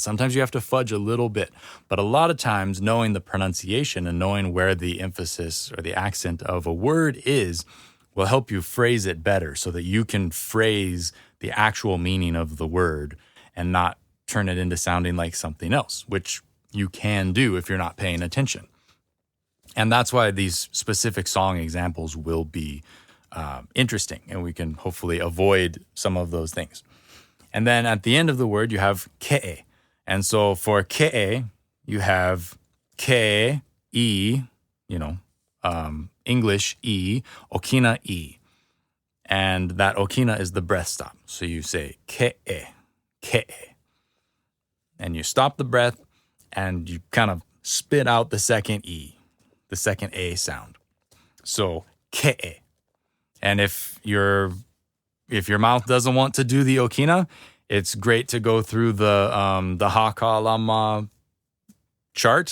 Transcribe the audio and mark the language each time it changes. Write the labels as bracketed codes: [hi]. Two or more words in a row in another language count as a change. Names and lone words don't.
[en] Sometimes you have to fudge a little bit. But a lot of times knowing the pronunciation and knowing where the emphasis or the accent of a word is will help you phrase it better so that you can phrase the actual meaning of the word and not turn it into sounding like something else, which you can do if you're not paying attention. And that's why these specific song examples will be interesting, and we can hopefully avoid some of those things. And then at the end of the word, you have ke'e. And so for ke'e, you have ke, e, English e, okina e. And that okina is the breath stop. So you say ke'e, ke'e. And you stop the breath and you kind of spit out the second e, the second a sound. So ke'e. And if your mouth doesn't want to do the okina, it's great to go through the Hakalama chart.